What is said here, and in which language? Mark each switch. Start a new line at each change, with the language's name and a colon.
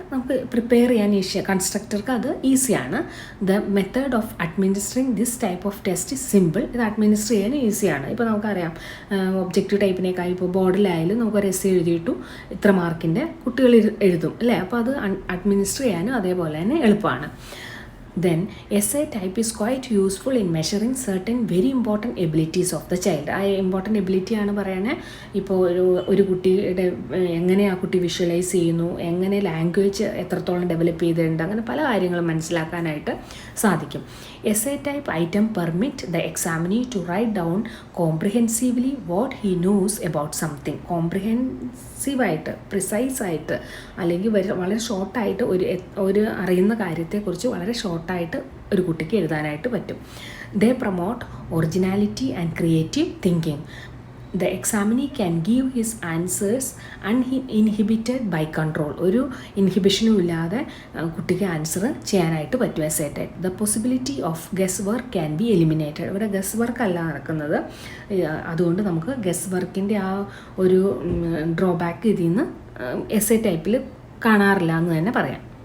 Malayalam: നമുക്ക് പ്രിപ്പയർ ചെയ്യാൻ കൺസ്ട്രക്ടർക്ക് അത് ഈസിയാണ്.
English: The method of administering this type of test is simple.
Malayalam: ഇത് അഡ്മിനിസ്റ്റർ ചെയ്യാൻ ഈസിയാണ്. ഇപ്പോൾ നമുക്കറിയാം ഒബ്ജക്റ്റീവ് ടൈപ്പിനേക്കായി ഇപ്പോൾ ബോർഡിലായാലും നമുക്കൊരു എസ് എഴുതിയിട്ടു ഇത്ര മാർക്കിൻ്റെ കുട്ടികൾ എഴുതും അല്ലേ. അപ്പോൾ അത് അഡ്മിനിസ്റ്റർ ചെയ്യാനും അതേപോലെ തന്നെ എളുപ്പമാണ്.
English: Then essay type is quite useful in measuring certain very important abilities of the child.
Malayalam: ആ ഇമ്പോർട്ടൻ്റ് എബിലിറ്റി ആണ് പറയുന്നത്. ഇപ്പോൾ ഒരു കുട്ടിയുടെ എങ്ങനെ ആ കുട്ടി വിഷ്വലൈസ് ചെയ്യുന്നു, എങ്ങനെ ലാംഗ്വേജ് എത്രത്തോളം ഡെവലപ്പ് ചെയ്തിട്ടുണ്ട്, അങ്ങനെ പല കാര്യങ്ങളും മനസ്സിലാക്കാനായിട്ട് സാധിക്കും.
English: Essay type item permit the examinee to write down comprehensively what he knows about something.
Malayalam: കോംപ്രിഹെൻസീവായിട്ട് പ്രിസൈസായിട്ട് അല്ലെങ്കിൽ വളരെ ഷോർട്ടായിട്ട് ഒരു അറിയുന്ന കാര്യത്തെക്കുറിച്ച് വളരെ ഷോർട്ടായിട്ട് ഒരു കുട്ടിക്ക് എഴുതാനായിട്ട് പറ്റും.
English: They promote originality and creative thinking. The examinee can give his answers uninhibited by control.
Malayalam: ഒരു ഇൻഹിബിഷനും ഇല്ലാതെ കുട്ടിക്ക് ആൻസർ ചെയ്യാനായിട്ട് പറ്റും S A type.
English: The possibility of guess work can be eliminated.
Malayalam: ഇവിടെ ഗസ് വർക്ക് അല്ല നടക്കുന്നത്. അതുകൊണ്ട് നമുക്ക് ഗസ് വർക്കിൻ്റെ ആ ഒരു ഡ്രോബാക്ക് ഇതിൽ നിന്ന് എസ് എ ടൈപ്പിൽ കാണാറില്ല എന്ന് തന്നെ പറയാം.